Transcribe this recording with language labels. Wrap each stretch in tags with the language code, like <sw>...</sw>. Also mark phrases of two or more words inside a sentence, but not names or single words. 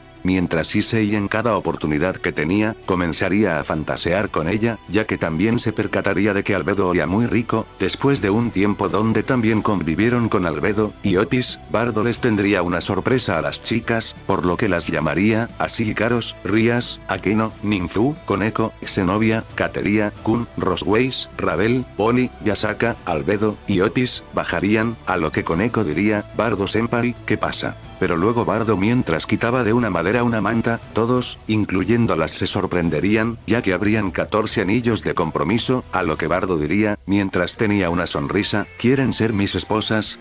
<es>Mientras Issei en cada oportunidad que tenía, comenzaría a fantasear con ella, ya que también se percataría de que Albedo olía muy rico, después de un tiempo donde también convivieron con Albedo y Opis, Bardo les tendría una sorpresa a las chicas, por lo que las llamaría, así Ikaros, Rías, Akeno, Ninfu, Koneko, Xenovia, Kateria, Kun, Rosways, Ravel, Oni, Yasaka, Albedo y Opis, bajarían, a lo que Koneko diría, Bardo senpai, ¿qué pasa? Pero luego Bardo mientras quitaba de una madera una manta, todos, incluyéndolas se sorprenderían, ya que habrían 14 anillos de compromiso, a lo que Bardo diría, mientras tenía una sonrisa, ¿quieren ser mis esposas?</es>